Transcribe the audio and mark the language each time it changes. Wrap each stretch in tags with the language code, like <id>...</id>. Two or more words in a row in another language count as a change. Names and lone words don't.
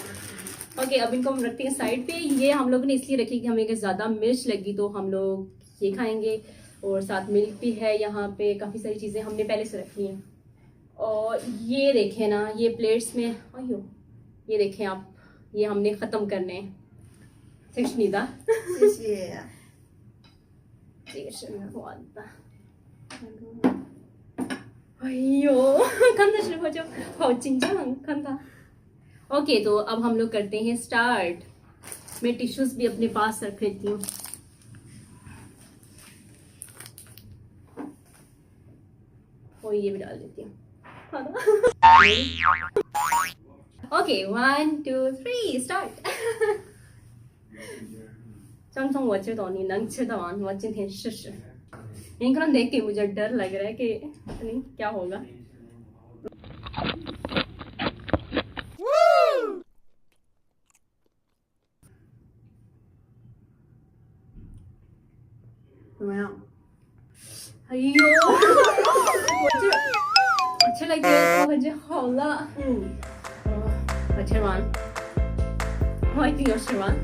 <ur>اوکے، اب ان کو ہم رکھتے ہیں سائیڈ پہ۔ یہ ہم لوگوں نے اس لیے رکھی کہ ہمیں زیادہ مرچ لگی تو ہم لوگ یہ کھائیں گے. اور ساتھ ملک بھی ہے یہاں پہ، کافی ساری چیزیں ہم نے پہلے سے رکھی ہیں. اور یہ دیکھیں نا، یہ پلیٹس میں ایو، یہ دیکھیں آپ، یہ ہم نے ختم کرنے ہیں.</ur> <zh>谢谢。这个是我的。哎呦，看的时候就好紧张，看他。</zh> <ur>اوکے، تو اب ہم لوگ کرتے ہیں سٹارٹ. میں ٹشوز بھی اپنے پاس رکھ لیتی ہوں. اور یہ بھی ڈال دیتی ہوں. اوکے، 1 2 3 سٹارٹ.</ur> <zh>张总，我知道你能吃得完，我今天试试。</zh> <ur>ان کو دیکھ کے مجھے ڈر لگ رہا ہے کہ نہیں کیا ہوگا.</ur> <zh>अयो 我这我吃了一个我感觉好辣。我吃完，我一定有吃完。</zh>